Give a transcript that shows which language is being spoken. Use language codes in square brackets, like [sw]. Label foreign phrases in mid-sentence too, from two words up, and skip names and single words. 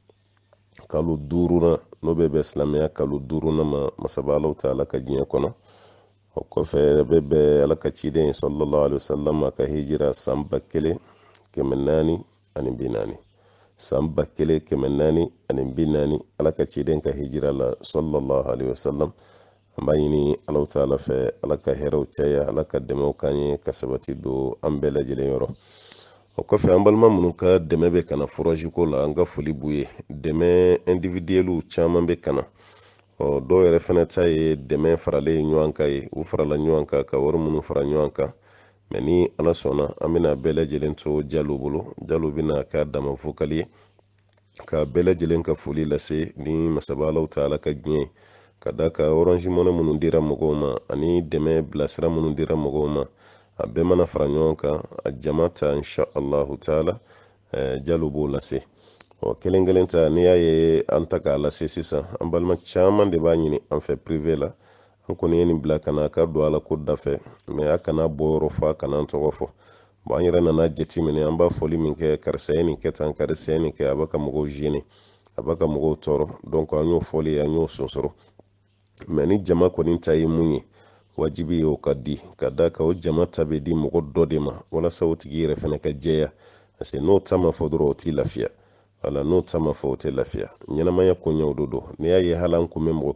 [bm] n'o bɛ bɛn silamɛya kalo 5nan ma masaba [ar] الله تعالى [bm] ka diɲɛ kɔnɔ o kɔfɛ bɛ bɛn ala ka ciden [ar] صلى الله عليه وسلم [bm] ka hijira san 1440 san 1440 ala ka ciden ka hijira la [ar] صلى الله عليه وسلم [bm] an b'a ɲini [ar] الله تعالى [bm] fɛ ala ka hɛrɛw caya ala ka dɛmɛw kan ye ka sabati don an bɛɛ lajɛlen yɔrɔ. O kɔfɛ an balima minnu ka dɛmɛ bɛ kana foraji ko la an ka foli b'u ye dɛmɛ individuelu caman bɛ kana dɔw yɛrɛ fɛnɛ ta ye dɛmɛ faralen ɲɔgɔn kan ye u farala ɲɔgɔn kan ka wari minnu fara ɲɔgɔn kan mɛ ni ala sɔnna an bɛna bɛɛ lajɛlen to jalo bolo jalo bɛna k'a dama fokali ye ka bɛɛ lajɛlen ka foli lase ni masaba [ar] الله تعالى [bm] ka diɲɛ ka da ka orange money minnu dira mɔgɔw ma ani dɛmɛ bilasira minnu dira mɔgɔw ma a bɛɛ mana fara ɲɔgɔn kan a jama ta [ar] إن شاء الله تعالى [bm] jalo b'o lase kelen ta n'i y'a ye an ta k'a lase sisan an balima caman de b'a ɲini an fɛ privé la an kɔni ye nin bila kana ka don ala ko dafɛ mɛ a kana bɔ yɔrɔ fɔ a kana an tɔgɔ fɔ bon an yɛrɛ nana jateminɛ an b'a fɔli min kɛ karisa ye nin kɛ tan karisa ye nin kɛ a b'a ka mɔgɔw gêner a b'a ka mɔgɔw tɔɔrɔ donc an y'o fɔli an y'o sonsɔrɔ mais ni jama kɔni ta ye mun ye wajibi ye o ka di ka da kan o jama ta bɛ di mɔgɔ dɔ de ma walasa o tigi yɛrɛ fɛnɛ ka jɛya [fr] parce que [bm] n'o ta ma fɔ dɔrɔn o t'i lafiya wala n'o ta ma fɔ o tɛ lafiya ɲɛnamaya koɲɛw do don n'i y'a ye hali an kun bɛ mɔgɔ